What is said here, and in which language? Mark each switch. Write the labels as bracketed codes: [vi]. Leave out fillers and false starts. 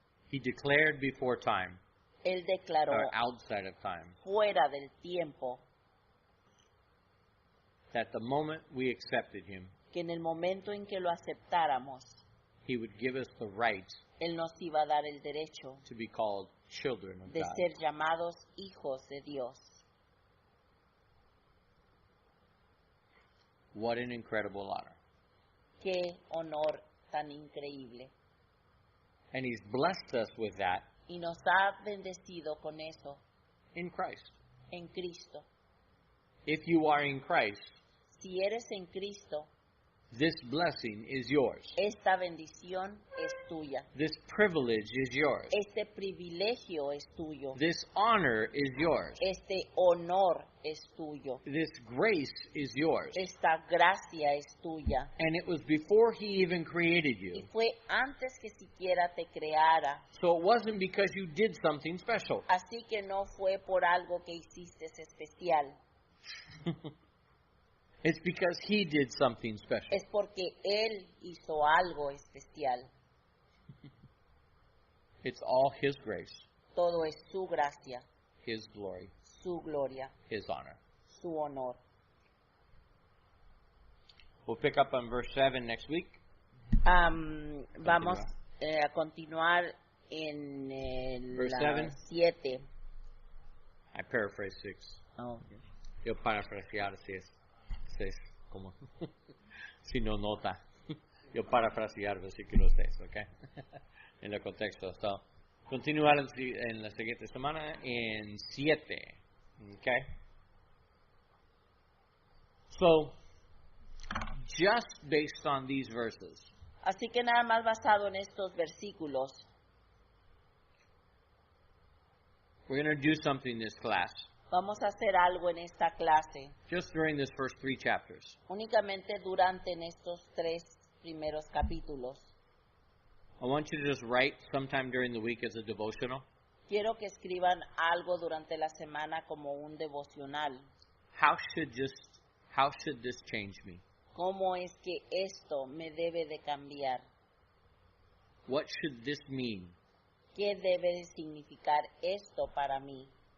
[en] He declared before time, [es] Él declaró [en] or outside of time, [es] fuera del tiempo [en] that the moment we accepted Him, [es] que en el momento en que lo aceptáramos, [en] He would give us the right [es] Él nos iba a dar el derecho [en] to be called children of [es] de [en] God. [es] ser llamados hijos de Dios. [en] What an incredible honor. [es] Qué honor tan increíble. [en] And He's blessed us with that [es] Y nos ha bendecido con eso [en] in Christ. [es] en Cristo. [en] If you are in Christ, [es] Si eres en Cristo, [en] this blessing is yours. [es] esta bendición es tuya. [en] This privilege is yours. [es] Este privilegio es tuyo. [en] This honor is yours. [es] Este honor es tuyo. [en] This grace is yours. [es] Esta gracia es tuya. [en] And it was before he even created [es] Y [en] you. [es] fue antes que siquiera te creara. [en] So it wasn't because you did something special. [es] Así que no fue por algo que hiciste especial. [en] It's because he did something special. [es] Es porque Él hizo algo especial. [en] It's all his grace, [es] Todo es su gracia, [en] his glory, [es] su gloria, [en] his honor. [es] su honor. [en] We'll pick up on verse 7 next week. [es] Vamos a continuar en [en] Verse [es] la [en] 7. [es] 7. [en] I paraphrase 6. [es] Yo parafrasear si es como si no nota. Yo parafrasear versículo 6, ¿ok? En el contexto. So, continuar en la siguiente semana en 7, ¿ok? [en] So, just based on these verses, [es] Así que nada más basado en estos versículos, [en] we're going to do something this class, [es] vamos a hacer algo en esta clase, [en] just during this first 3 chapters. [es] únicamente durante en estos 3 primeros capítulos. [en] I want you to just write sometime during the week as a devotional. [es] Quiero que escriban algo durante la semana como un devocional. [en] How should this change me? [es] ¿Cómo es que esto me debe de cambiar? [en] What should this mean [es] ¿Qué debe de significar esto para mí